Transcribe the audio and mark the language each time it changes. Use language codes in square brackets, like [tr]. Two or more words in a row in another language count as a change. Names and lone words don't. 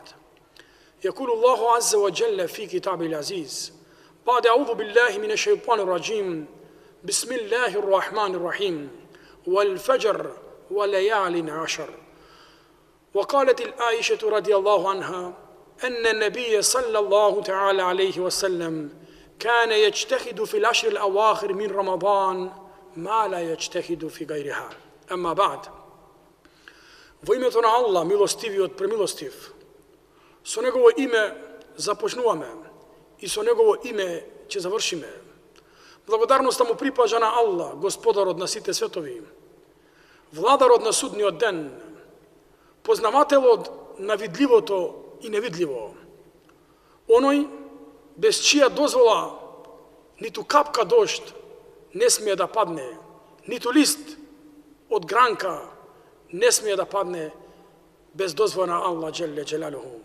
[ar] يقول الله عز وجل في كتابه العزيز بعد أعوذ بالله من الشيطان الرجيم بسم الله الرحمن الرحيم والفجر وليال عشر. وقالت العائشة رضي الله عنها أن النبي صلى الله تعالى عليه وسلم كان يجتهد في العشر الأواخر من رمضان ما لا يجتهد في غيرها. أما بعد. [mk] Во името на Аллах, милостивиот премилостив, со Негово име започнуваме и со Негово име ќе завршиме. Благодарноста му припажа на Аллах, Господарот на сите светови, Владарот на судниот ден, познавателот на видливото и невидливо, оној без чија дозвола ниту капка дожд не смее да падне, ниту лист од гранка не смее да падне без дозвола на Аллах [ar] جل جلاله.